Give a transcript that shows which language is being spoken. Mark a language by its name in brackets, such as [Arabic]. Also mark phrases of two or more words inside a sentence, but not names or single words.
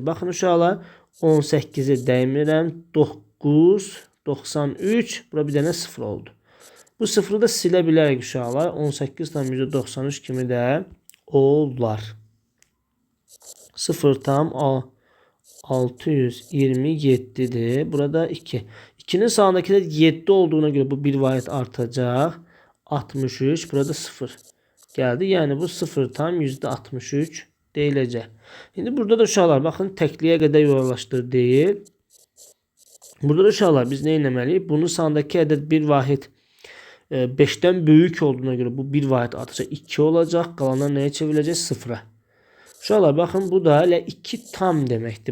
[Azerbaijani] Baxın uşaqlar, 18'i dəymirəm, 9, 93, bura bir dənə 0 oldu. Bu sıfırı da silə bilərik uşaqlar. 18 tam %93 kimi də olar. 0 tam 627'dir. Burada 2. [Turkish] 2'nin sağındaki de 7 olduğuna göre bu [Azerbaijani] bir vahid artacaq. [Turkish] 63. Burada 0 geldi. Yani bu 0 tam %63 deyiləcək. [Azerbaijani] Şimdi burada da uşaqlar baxın təkliyə qədər yollaşdır deyil. Burada da uşaqlar biz nə etməliyik? Bunun sağındakı ədəd bir vahid 5'ten [Turkish] büyük olduğuna göre [Azerbaijani] bu bir vahid artacaq. 2 olacaq. Qalanlar nəyə çevriləcək? 0'a. Uşaqlar baxın bu da elə 2 tam deməkdir.